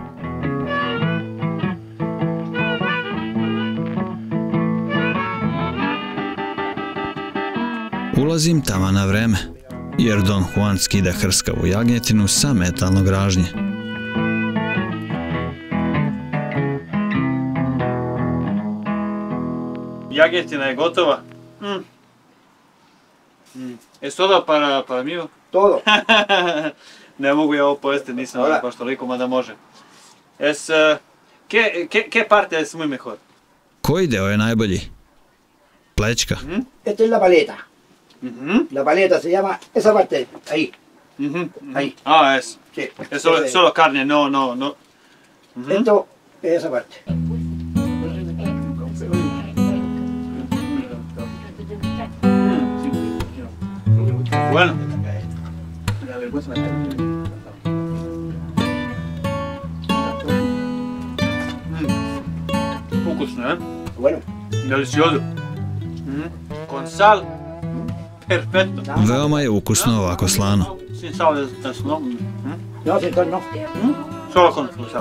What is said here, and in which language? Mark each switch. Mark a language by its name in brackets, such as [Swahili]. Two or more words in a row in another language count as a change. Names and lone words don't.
[Serbian] Ulazim tamo na vreme, jer Don Juan skida hrskavu jagnjetinu sa metalnog ražnje. Jagnjetina je gotova. [Spanish] Es todo para mí? Todo. [Serbian] Ne mogu ja ovo pojesti, nisam baš toliko, mada može. [Spanish] ¿Qué parte es muy mejor? [Serbian] Koji deo je najbolji? Plećka. [Spanish] Esta es la paleta. La paleta se llama esa parte, ahí. Ahí. Ah, es. Sí. Es solo carne, no. Esto es esa parte. Bueno. [Serbian] Ukusno, ¿eh? [Spanish] Bueno. Delicioso. Con sal. Perfecto. [Serbian] Veoma je ukusno ovako slano. [Spanish] Sin sal es no. No, sin sal no. Solo con sal.